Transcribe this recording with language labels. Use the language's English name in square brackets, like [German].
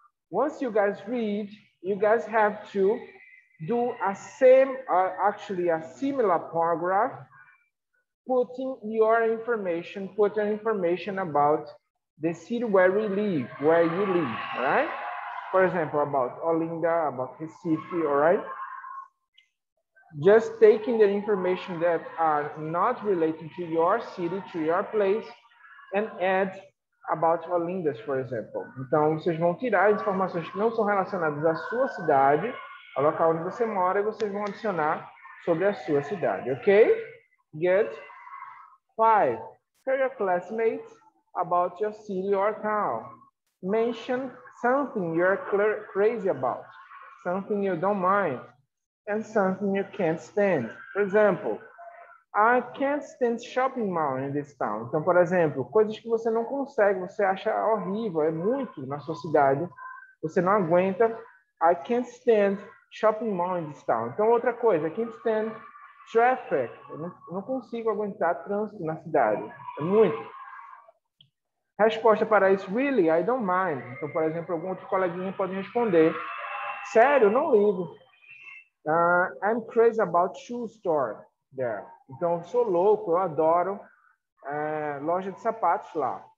[English] Once you guys read, you guys have to do actually a similar paragraph, putting your information, about the city where we live, where you live, all right? For example, about Olinda, about Recife, all right? Just taking the information that are not related to your city, to your place, and add about Olindas, for example. [Portuguese] Então, vocês vão tirar as informações que não são relacionadas à sua cidade, ao local onde você mora, e vocês vão adicionar sobre a sua cidade, ok? [English] Good. 5. Tell your classmates about your city or town. Mention something you're crazy about, something you don't mind, and something you can't stand. For example, I can't stand shopping mall in this town. [Portuguese] Então, por exemplo, coisas que você não consegue, você acha horrível, é muito na sua cidade, você não aguenta. [English] I can't stand shopping mall in this town. [Portuguese] Então, outra coisa, [English] I can't stand traffic. [Portuguese] Eu não consigo aguentar trânsito na cidade. É muito. Resposta para isso, [English] really, I don't mind. [Portuguese] Então, por exemplo, algum outro coleguinha pode responder, sério, não ligo. [English] I'm crazy about shoe store there. [Portuguese] Então, eu sou louco, eu adoro loja de sapatos lá.